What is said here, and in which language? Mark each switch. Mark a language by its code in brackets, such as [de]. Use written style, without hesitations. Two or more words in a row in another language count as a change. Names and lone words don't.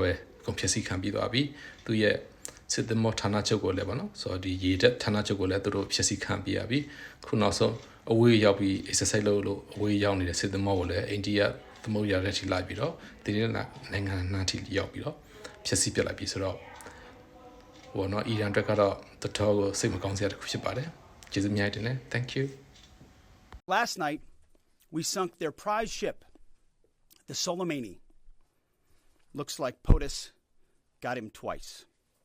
[my] ပဲအကုန်ဖျက်ဆီးခံပြီးသွားပြီသူရဲ့စစ်သည်မော်ဌာနချုပ်ကိုလည်းပေါ့နော်ဆိုတော့ဒီရေတပ်ဌာနချုပ်ကိုလည်းသူတို့ဖျက်ဆီးခံပြီးရပြီခုနောက်ဆုံးအဝေးရောက်ပြီး exercise လုပ်လို့အဝေးရောက်နေတဲ့စစ်သည်မော်ကိုလည်းအိန္ဒိယသမုဒ္ဒရာထဲထိလိုက်ပြီးတော့ဒီနိုင်ငံနားထိရောက်ပြီးတော့ဖျက်ဆီးပြလိုက်ပြီဆိုတော့ဟိုနော်အီရန်အတွက်ကတော့တော်တော်ကိုစိတ်မကောင်းစရာတစ်ခုဖြစ်ပါတယ်ကျေးဇူးများတင်တယ် [en] thank you Last night we sunk their prize ship the Soleimani looks like POTUS got him twice